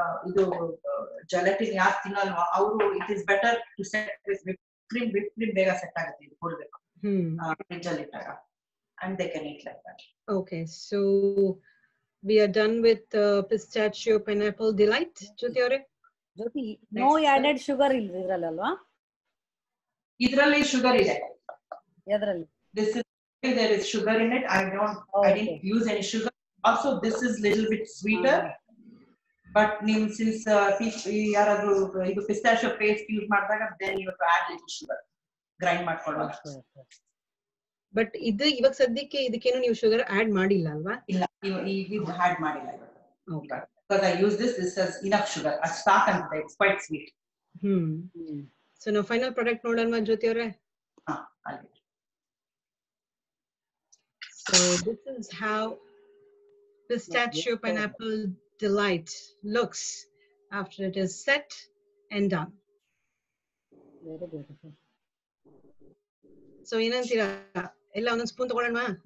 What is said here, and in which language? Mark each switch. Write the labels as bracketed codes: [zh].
[kn] ಇದು ಜೆಲಟಿನ್ ಯಾರು ತಿನ್ನಲ್ವಾ ಅವರು, [en] it is better to set with whipped cream. [kn] Whipped cream ಬೇಗ ಸೆಟ್ ಆಗುತ್ತೆ, ಇದು ಕೊಡ್ಬೇಕು ಫ್ರಿಡ್ಜ್ ಅಲ್ಲಿ ಇಟ್ಟಾಗ, [en] and they can eat like that. Okay, so we are done with pistachio pineapple delight. [kn] Jyoti avare, [en] Jyoti, no added sugar [kn] ಇದ್ರಲ್ಲಿ ಅಲ್ವಾ? ಇದರಲ್ಲಿ sugar ಇದೆ. ಎದರಲ್ಲಿ? [en] This is there is sugar in it. I didn't use any sugar. Also, this is little bit sweeter. But since [kn] ಯಾರಾದ್ರೂ ಇದು [en] pistachio paste use ಮಾಡಿದಾಗ then you have to add little sugar. [kn] Grind ಮಾಡ್ಕೊಳ್ಳೋದು. But ಇದು ಇವಾಗ ಸದ್ಯಕ್ಕೆ ಇದಕ್ಕೇನು ನೀವು sugar add ಮಾಡಿಲ್ಲ ಅಲ್ವಾ? ಇಲ್ಲ, ಇದು ಆಡ್ ಮಾಡಿಲ್ಲ ಇವತ್ತು. [en] Because I use this has enough sugar. I start and it's quite sweet. So now final product [kn] ನೋಡೋಣ ಜ್ಯೋತಿ ಅವರೇ. ಅಲ್ಲಿ. [en] So this is how pistachio pineapple delight looks after it is set and done. Very beautiful. [kn] So ಏನಂತೀರಾ, ಎಲ್ಲ ಒಂದೊಂದು spoon ತಗೊಳ್ಳೋಣ?